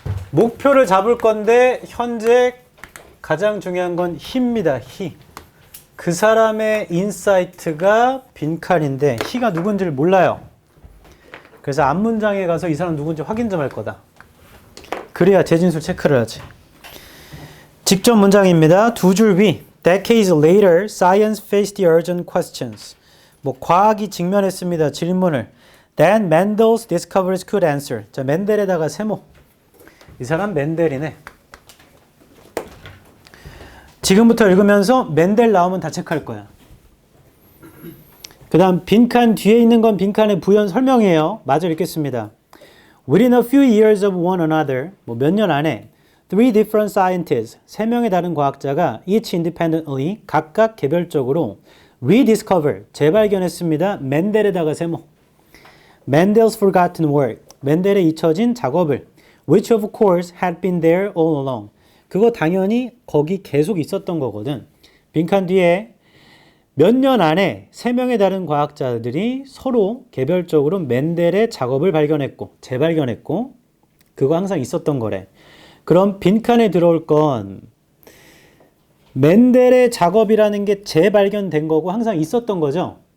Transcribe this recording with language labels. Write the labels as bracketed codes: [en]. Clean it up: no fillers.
[ko] 목표를 잡을 건데 현재 가장 중요한 건 he입니다. he. 그 사람의 인사이트가 빈칸인데 he가 누군지를 몰라요. 그래서 앞문장에 가서 이 사람 누군지 확인 좀 할 거다. 그래야 재진술 체크를 하지. 직접 문장입니다. 2줄 위. [en] Decades later, science faced the urgent questions. [ko] 과학이 직면했습니다. 질문을. [en] Then Mendel's discoveries could answer. [ko] 자, 멘델에다가 세모. 이 사람 멘델이네. 지금부터 읽으면서 멘델 나오면 다 체크할 거야. 그 다음 빈칸 뒤에 있는 건 빈칸의 부연 설명이에요. 마저 읽겠습니다. [en] Within a few years of one another, [ko] 몇 년 안에 [en] three different scientists, [ko] 3명의 다른 과학자가 [en] each independently, [ko] 각각 개별적으로 [en] rediscover, [ko] 재발견했습니다. 멘델에다가 세모. [en] Mendel's forgotten work, [ko] 멘델의 잊혀진 작업을 [en] which of course had been there all along. [ko] 그거 당연히 거기 계속 있었던 거거든. 빈칸 뒤에 몇 년 안에 3명의 다른 과학자들이 서로 개별적으로 멘델의 작업을 발견했고 재발견했고 그거 항상 있었던 거래. 그럼 빈칸에 들어올 건 멘델의 작업이라는 게 재발견된 거고 항상 있었던 거죠.